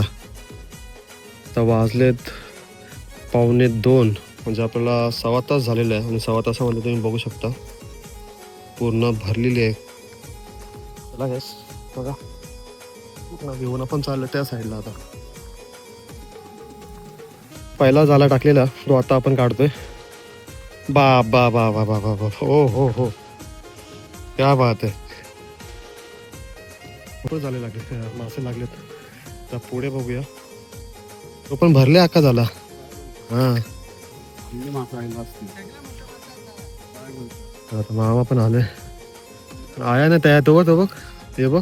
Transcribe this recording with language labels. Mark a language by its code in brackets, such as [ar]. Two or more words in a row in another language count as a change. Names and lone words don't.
[mr] आता वाजलेत 1:45, म्हणजे आपल्याला 1.25 तास झालेला आहे. आणि 1.25 तासामध्ये तुम्ही बघू शकता पूर्ण भरलेली आहे. चला गॅस बघा, पूर्ण घेऊन आपण चाललो त्या साईडला. आता पहिला जाळा टाकलेला तो आता आपण काढतोय. बा बा बा बा बा बा बा, हो हो हो, [hi] क्या बात [mr] आहे. खूप झाले लागले मासे लागलेत. तर पुढे बघूया, तो पण भरले अख्खा झाला. हा, आता मामा पण आले. आया ना तयार, तो बघ हे बघ,